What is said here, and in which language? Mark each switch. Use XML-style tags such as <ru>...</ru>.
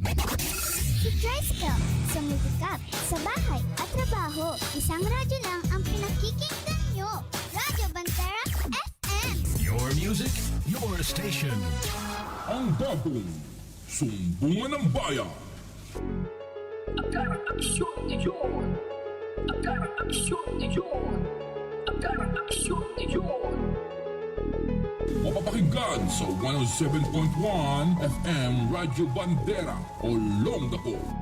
<tl>Si Tricycle, sa multicab, sa bahay at trabaho, isang radyo lang ang pinakikinggan nyo. Radyo Bandera FM.</tl> <en>Your music, your station.</en> <tl>Ang bagong Sumbungan ng Bayan. Agarang aksyon ngayon. Agarang aksyon ngayon. Agarang aksyon ngayon. Mapapakinggan sa 107.1 FM Radyo Bandera Olongapo.</tl>